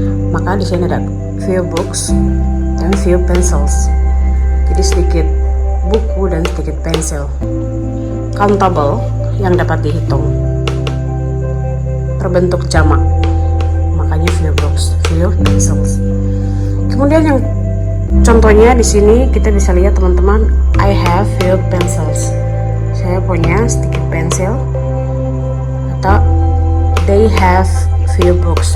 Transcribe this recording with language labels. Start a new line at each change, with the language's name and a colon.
Indonesian: Maka di sini ada
English: few books
Indonesian: dan
English: few pencils.
Indonesian: Jadi sedikit buku dan sedikit pensil. Countable yang dapat dihitung. Berbentuk jamak. Makanya
English: few books, few pencils.
Indonesian: Kemudian yang contohnya di sini kita bisa lihat teman-teman,
English: I have few pencils.
Indonesian: Saya punya sedikit pensil. Atau
English: they have few books.